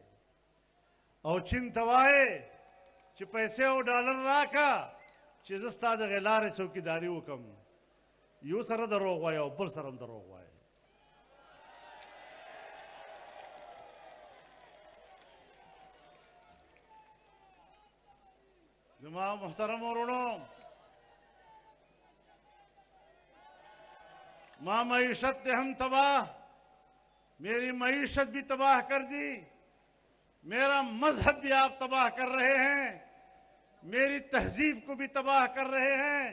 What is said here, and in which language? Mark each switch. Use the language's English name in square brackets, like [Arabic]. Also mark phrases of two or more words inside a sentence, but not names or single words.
[Pashto] او چین ته وایي چې پیسې او ډالر راکه چې زه ستا د هغې لارې چوکیداري وکړم. یو سره دروغ وایي او بل سره هم دروغ وایي. زما محترم ورونو، [Urdu] ماں معیشت نے ہم تباہ، میری معیشت بھی تباہ کر دی، میرا مذہب بھی آپ تباہ کر رہے ہیں، میری تہذیب کو بھی تباہ کر رہے ہیں.